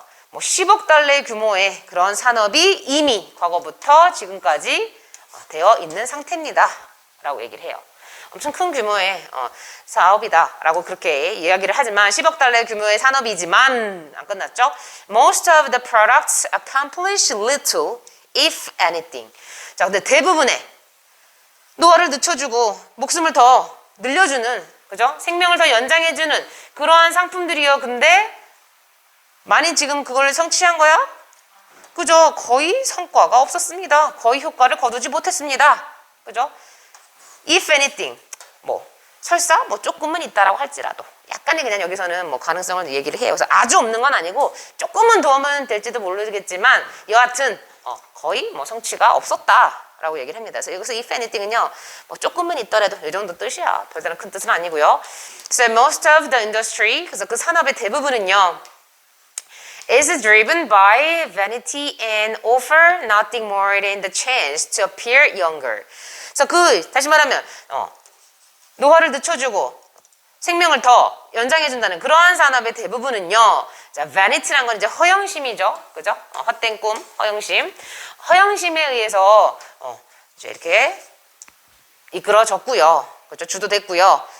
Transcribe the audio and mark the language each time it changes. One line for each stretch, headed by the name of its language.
Korean: 뭐 10억 달러의 규모의 그런 산업이 이미 과거부터 지금까지 되어 있는 상태입니다. 라고 얘기를 해요. 엄청 큰 규모의 사업이다 라고 그렇게 이야기를 하지만 10억 달러의 규모의 산업이지만 안 끝났죠?
English: Most of the products accomplish little, if anything.
Korean: 자, 근데 대부분의 노화를 늦춰주고 목숨을 더 늘려주는, 그죠? 생명을 더 연장해주는 그러한 상품들이요. 근데 많이 지금 그걸 성취한 거야? 그죠? 거의 성과가 없었습니다. 거의 효과를 거두지 못했습니다. 그죠?
English: If anything,
Korean: 뭐 설사 뭐 조금은 있다라고 할지라도 약간의 그냥 여기서는 뭐 가능성을 얘기를 해요. 그래서 아주 없는 건 아니고 조금은 도움은 될지도 모르겠지만 여하튼 거의 뭐 성취가 없었다라고 얘기를 합니다. 그래서 여기서
English: if anything
Korean: 은요, 뭐 조금은 있더라도 이 정도 뜻이야. 별다른 큰 뜻은 아니고요.
English: So most of the industry,
Korean: 그래서 그 산업의 대부분은요.
English: is driven by vanity and offer nothing more than the chance to appear younger.
Korean: 그래서 다시 말하면 노화를 늦춰주고 생명을 더 연장해준다는 그러한 산업의 대부분은요. 자, vanity란 건 이제 허영심이죠, 그죠? 헛된 꿈, 허영심. 허영심에 의해서 이제 이렇게 이끌어졌고요, 그죠? 주도됐고요.